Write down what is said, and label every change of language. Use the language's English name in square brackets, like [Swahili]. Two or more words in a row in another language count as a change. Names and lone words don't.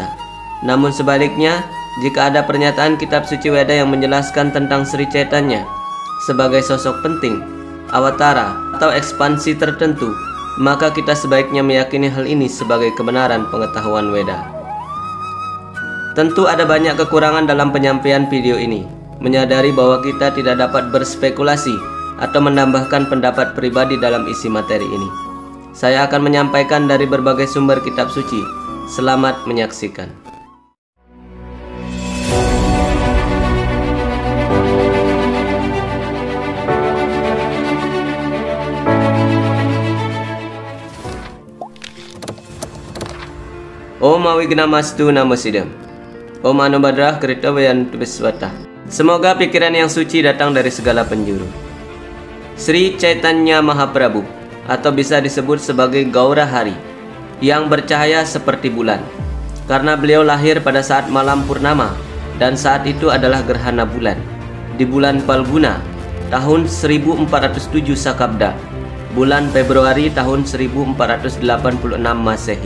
[Indonesian] Namun sebaliknya, jika ada pernyataan kitab suci Weda yang menjelaskan tentang Sri Chaitanya sebagai sosok penting, awatara, atau ekspansi tertentu, maka kita sebaiknya meyakini hal ini sebagai kebenaran pengetahuan Weda. Tentu ada banyak kekurangan dalam penyampaian video ini. Menyadari bahwa kita tidak dapat berspekulasi atau menambahkan pendapat pribadi dalam isi materi ini. Saya akan menyampaikan dari berbagai sumber kitab suci. Selamat menyaksikan. [Sanskrit] Om Awignamastu Namasidam. Om Anubadrah Kritawayantu Biswata. [Indonesian] Semoga pikiran yang suci datang dari segala penjuru. Sri Chaitanya Mahaprabhu, atau bisa disebut sebagai Gaura Hari, yang bercahaya seperti bulan, karena beliau lahir pada saat malam purnama, dan saat itu adalah gerhana bulan di bulan Falguna tahun 1407 Sakabda, bulan Februari tahun 1486 Masehi.